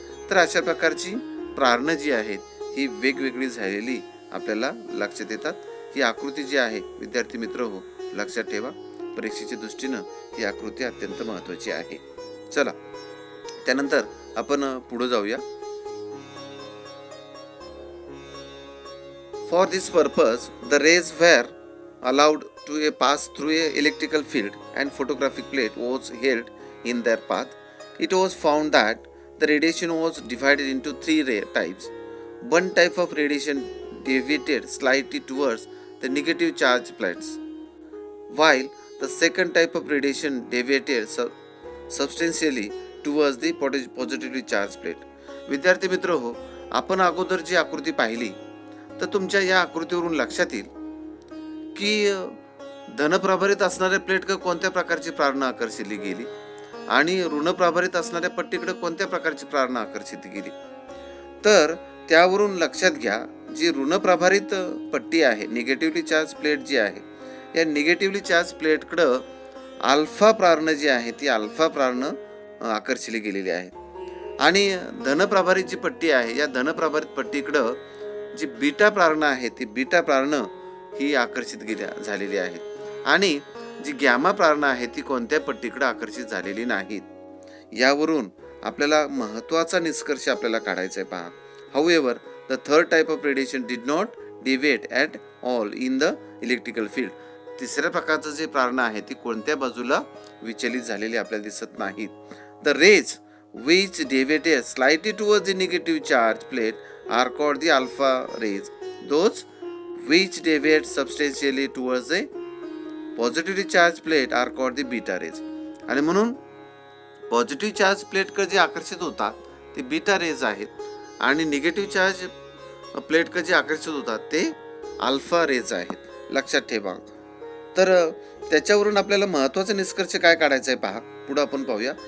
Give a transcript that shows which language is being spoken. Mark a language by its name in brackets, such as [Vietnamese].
[Marathi] तर अशा प्रकारची प्रारणं जी आहेत ही वेगवेगळी झालेली आपल्याला लक्षात येतात. ही आकृती जी आहे विद्यार्थी मित्र हो, लक्षात ठेवा, परीक्षेच्या दृष्टीनं ही आकृती अत्यंत महत्त्वाची आहे. चला त्यानंतर आपण पुढे जाऊया. [English] For this purpose, the rays were allowed to pass through a electrical field and photographic plate was held in their path. It was found that the radiation was divided into three types. One type of radiation deviated slightly towards the negative charge plates, while the second type of radiation deviated substantially towards the positively charged plate. [Marathi] विद्यार्थी मित्र हो, आपण अगोदर जी आकृती पाहिली तर तुमच्या या आकृतीवरून लक्षात येईल की धनप्रभारित असणाऱ्या प्लेटकडे कोणत्या प्रकारची प्रारणं आकर्षिली गेली आणि ऋणप्रभारित असणाऱ्या पट्टीकडे कोणत्या प्रकारची प्रारणं आकर्षित गेली. तर त्यावरून लक्षात घ्या, जी ऋणप्रभारित पट्टी आहे, निगेटिव्हली चार्ज प्लेट जी आहे, या निगेटिव्हली चार्ज प्लेटकडं अल्फा प्रारणं जी आहे ती अल्फा प्रारणं आकर्षिली गेलेली आहे आणि धनप्रभारित जी पट्टी आहे या धनप्रभारित पट्टीकडं जी बीटा प्रारणं आहे ती बीटा प्रारणं ही आकर्षित झालेली आहेत आणि जी गॅमा प्रारणं आहे ती कोणत्या पट्टीकडे आकर्षित झालेली नाहीत. यावरून आपल्याला महत्त्वाचा निष्कर्ष आपल्याला काढायचा आहे पहा. [English] However the third type of radiation did not deviate at all in the electrical field. [Marathi] तिसऱ्या प्रकारचं जे प्रारणं आहे ती कोणत्या बाजूला विचलित झालेली आपल्याला दिसत नाहीत. [English] The rays which deviated slightly towards the negative charge plate are called the alpha rays. Those which deviate substantially towards the positively charged plate are called the beta rays. [Marathi] आणि म्हणून पॉझिटिव्ह चार्ज प्लेटकडे जे आकर्षित होतात ते beta raise आहेत आणि negative charge प्लेटकडे जे आकर्षित होतात ते अल्फा रेज आहेत. लक्षात ठेवा. तर त्याच्यावरून आपल्याला महत्त्वाचा निष्कर्ष काय काढायचा आहे पहा, पुढे आपण पाहूया.